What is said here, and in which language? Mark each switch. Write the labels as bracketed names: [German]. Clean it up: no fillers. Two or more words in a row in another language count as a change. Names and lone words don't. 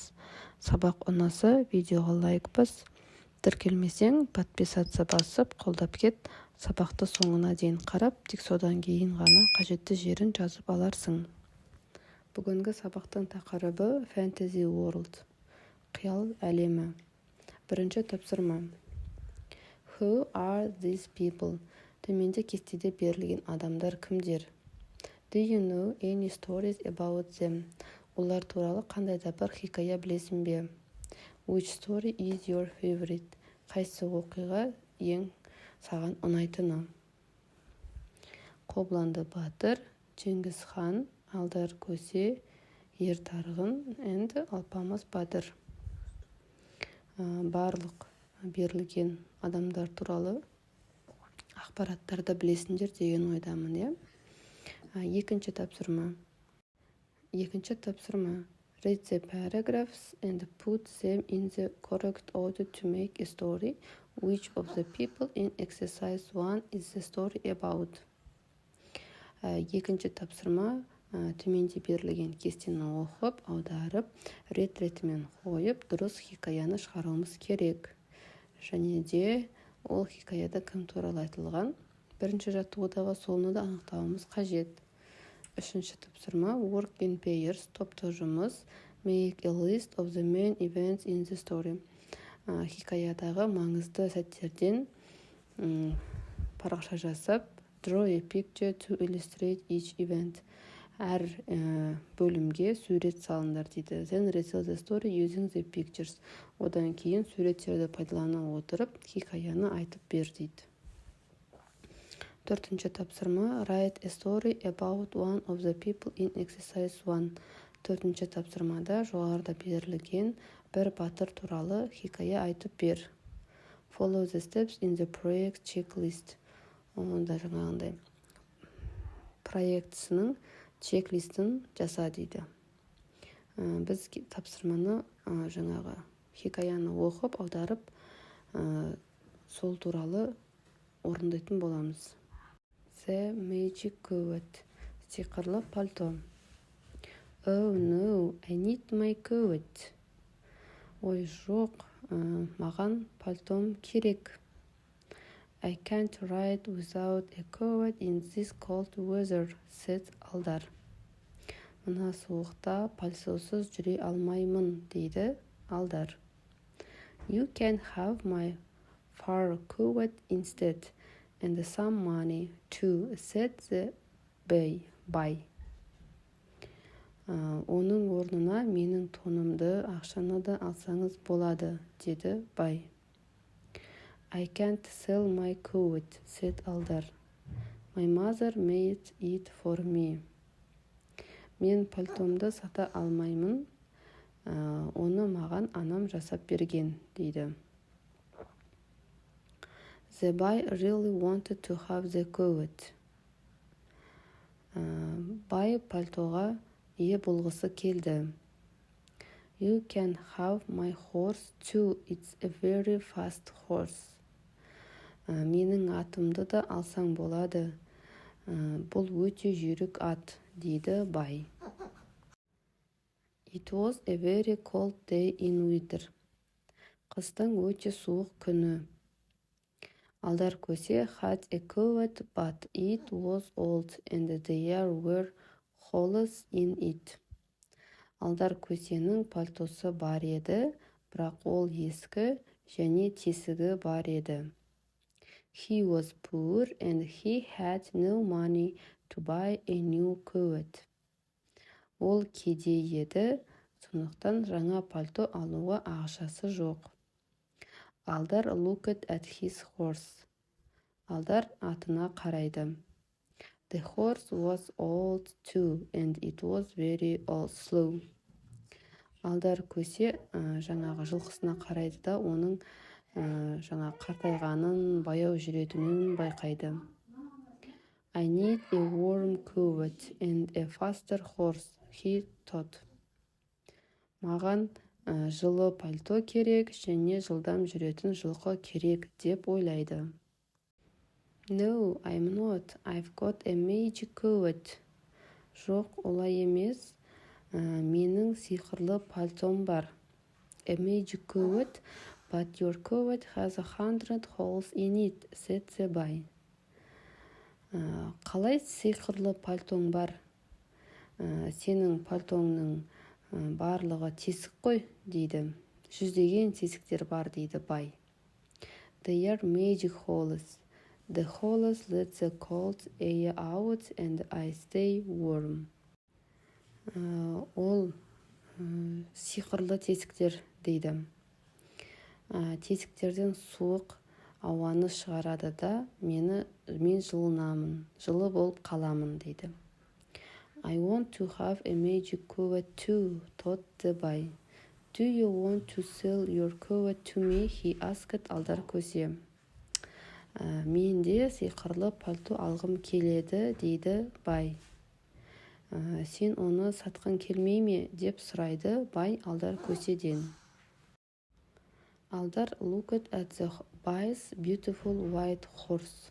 [Kazakh] Сабақ ұнаса видеоға лайк бас. Тіркелмесең подписаться басып қолдап кет. Сабақты соңына дейін қарап, тек содан кейін ғана қажетті жерін жазып аларсың. Бүгінгі сабақтың тақырыбы Fantasy World. Қиял әлемі. Бірінші тапсырма. [English] Who are these people? [Kazakh] Төменде кестеде берілген адамдар кімдер? [English] Do you know any stories about them? [Kazakh] Олар туралы қандай да бір хикая білесің бе? [English] Which story is your favorite? [Kazakh] Қайсы оқиға ең саған ұнайтыны? Қобыланды батыр, Жеңгіз хан, Алдар көсе, Ер тарғын and Алпамыс батыр. Барлық берілген адамдар туралы ақпараттарды білесіңдер деген ойдамын, иә? Екінші тапсырма. [English] Read the paragraphs and put them in the correct order to make a story. Which of the people in exercise 1 is the story about? [Kazakh] Екінші тапсырма. Төменде берілген кестені оқып, аударып, рет-ретімен қойып, дұрыс хикаяны шығаруымыз керек. Және де ол хикаяда кім туралы айтылған? Бірінші жаттығудағы солыны да анықтауымыз қажет. Үшінші тапсырма. [English] Work in pairs, [Kazakh] топтық жұмыс. [English] Make a list of the main events in the story. [Kazakh] Хикаядағы маңызды сәттерден парақша жасап, [English] draw a picture to illustrate each event. [Kazakh] Әр бөлімге сурет салыңдар дейді. [English] Then retell the story using the pictures. [Kazakh] Одан кейін суреттерді пайдалана отырып, хикаяны айтып бер дейді. Төртінші тапсырма. [English] Write a story about one of the people in exercise 1. [Kazakh] Төртінші тапсырмада жоғарыда берілген бір батыр туралы хикая айтып бер. Follow the steps in the project checklist. Онда жаңағындай проектісінің чек-листін жаса дейді. Біз тапсырманы жаңағы хикаяны оқып, аударып, сол туралы орындайтын боламыз. [English] The magic coat. [Kazakh] Сиқырлы пальто. [English] Oh no, I need my coat. [Kazakh] Ой, жоқ, маған пальтом керек. [English] I can't ride without a coat in this cold weather, said Алдар. [Kazakh] Мына суықта пальтосыз жүре алмаймын, дейді Алдар. [English] You can have my fur coat instead, and some money too, said the bай. [Kazakh] Оның орнына менің тонымды, ақшаны да алсаңыз болады, деді бай. [English] I can't sell my coat, said Алдар. My mother made it for me. [Kazakh] Мен пальтомды сата алмаймын, оны маған анам жасап берген, дейді. [English] The boy really wanted to have the coat. [Kazakh] Бай пальтоға ие болғысы келді. [English] You can have my horse too, it's a very fast horse. [Kazakh] Менің атымды да алсаң болады. Бұл өте жүйрік ат, дейді бай. [English] It was a very cold day in winter. [Kazakh] Қыстың өте суық күні. [English] Алдар көсе had a coat, but it was old and there were holes in it. [Kazakh] Алдар көсенің пальтосы бар еді, бірақ ол ескі және тесігі бар еді. [English] He was poor and he had no money to buy a new coat. [Kazakh] Ол кедей еді, сондықтан жаңа пальто алуға ақшасы жоқ. [English] Алдар looked at his horse. [Kazakh] Алдар атына қарайды. [English] The horse was old too and it was very slow. [Kazakh] Алдар көсе жаңағы жылқысына қарайды да, оның жаңа қартайғанын, баяу жүретінін байқайды. [English] I need a warm coat and a faster horse, he thought. [Kazakh] Маған жылы пальто керек және жылдам жүретін жылқы керек деп ойлайды. [English] No, I'm not. I've got a magic coat. [Kazakh] Жоқ, олай емес. Менің сиқырлы пальтом бар. [English] A magic coat, but your coat has 100 holes in it, said the boy. [Kazakh] Қалай сиқырлы пальтоң бар? Сенің пальтоңның барлығы тесік қой, дейді. 100 тесіктер бар, дейді бай. [English] They are magic holes. The holes let the cold air out and I stay warm. [Kazakh] Ол сиқырлы тесіктер, дейді. Тесіктерден суық ауаны шығарады да, мен жылынамын, жылы болып қаламын, дейді. [English] I want to have a magic coat too, thought the boy. Do you want to sell your coat to me? He asked алдар көсе. [Kazakh] Мен де сиқырлы пальто алғым келеді, дейді бай. Сен оны сатқың келмей ме, деп сұрайды бай алдар көседен. [English] Алдар looked at the boy's beautiful white horse.